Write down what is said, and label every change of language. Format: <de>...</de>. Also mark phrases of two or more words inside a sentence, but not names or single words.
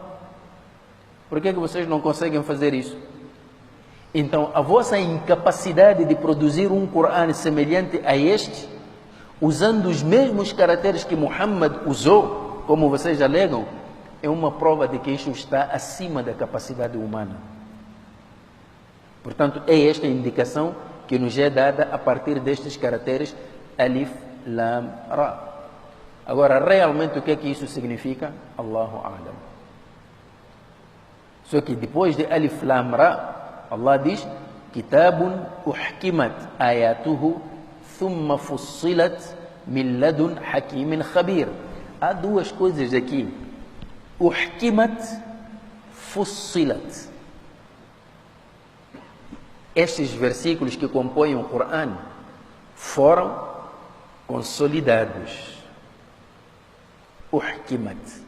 <pt>Por que vocês não conseguem fazer isso? Então, a vossa incapacidade de produzir um Coran semelhante a este, usando os mesmos caracteres que Muhammad usou, como vocês alegam, é uma prova de que isto está acima da capacidade humana. Portanto, é esta a indicação que nos é dada a partir destes caracteres</pt> <ar>ألف لام را.</ar> <pt>Agora, realmente o que é que isso significa?</pt> <ar>الله أعلم.</ar> <pt>Só que depois de</pt> <ar>ألف لام را,</ar> <pt>Allah diz:</pt> <ar>كتاب أحكمت آياته ثم فصلت من لدن حكيم خبير.</ar> <pt>Há 2 coisas aqui.</pt> <ar>أحكمت فصلت.</ar> <pt>Estes versículos que compõem o Coran foram consolidados. Uhkimat.</pt>